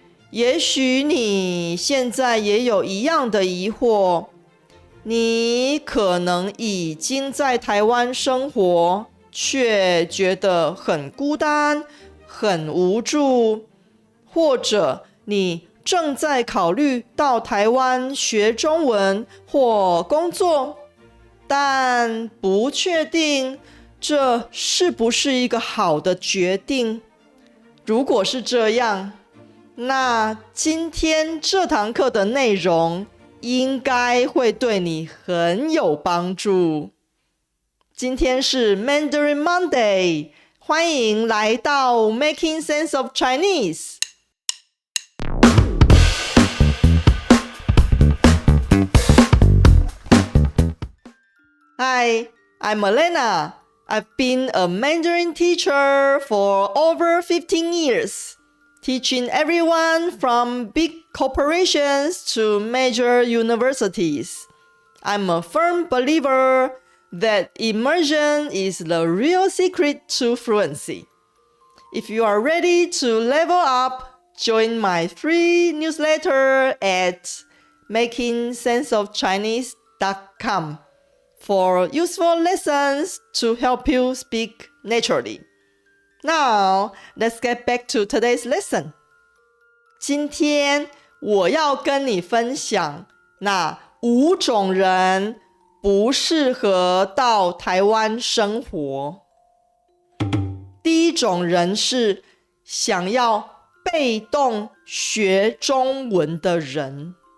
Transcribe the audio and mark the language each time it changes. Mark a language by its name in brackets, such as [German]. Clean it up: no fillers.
[Chinese] 也许你现在也有一样的疑惑，你可能已经在台湾生活，却觉得很孤单、很无助，或者你正在考虑到台湾学中文或工作，但不确定这是不是一个好的决定。如果是这样，那今天这堂课的内容应该会对你很有帮助。今天是 Mandarin Monday， 欢迎来到 Making Sense of Chinese。 [English] Hi, I'm Elena. I've been a Mandarin teacher for over 15 years, teaching everyone from big corporations to major universities. I'm a firm believer that immersion is the real secret to fluency. If you are ready to level up, join my free newsletter at makingsenseofchinese.com for useful lessons to help you speak naturally. Now, let's get back to today's lesson. [Chinese] 今天我要跟你分享那5种人不适合到台湾生活。第一种人是想要被动学中文的人。